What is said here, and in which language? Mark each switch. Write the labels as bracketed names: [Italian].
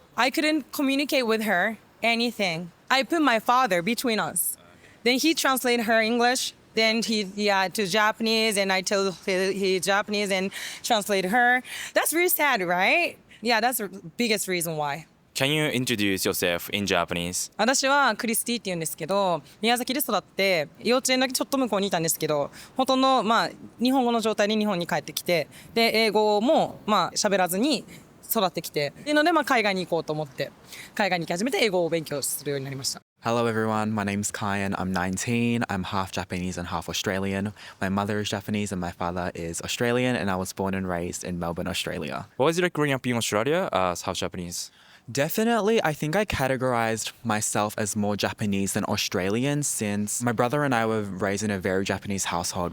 [English] I couldn't communicate with her anything. I put my father between us. Then he translated her English. Then he to Japanese, and I told he Japanese and translated her. That's really sad, right? Yeah, that's the biggest reason why. Can you introduce yourself in Japanese? [Japanese] 私はクリスティって言うんですけど、宮崎で育って幼稚園だけちょっと向こうにいたんですけど、ほとんど日本語の状態で日本に帰ってきて、で英語も喋らずに育ってきて、っていうので海外に行こうと思って海外に行き始めて英語を勉強するようになりました。 [English] Hello everyone, my name's Kyan, I'm 19, I'm half Japanese and half Australian. My mother is Japanese and my father is Australian, and I was born and raised in Melbourne, Australia. What was it like growing up in Australia as half Japanese? Definitely, I think I categorized myself as more Japanese than Australian since my brother and I were raised in a very Japanese household.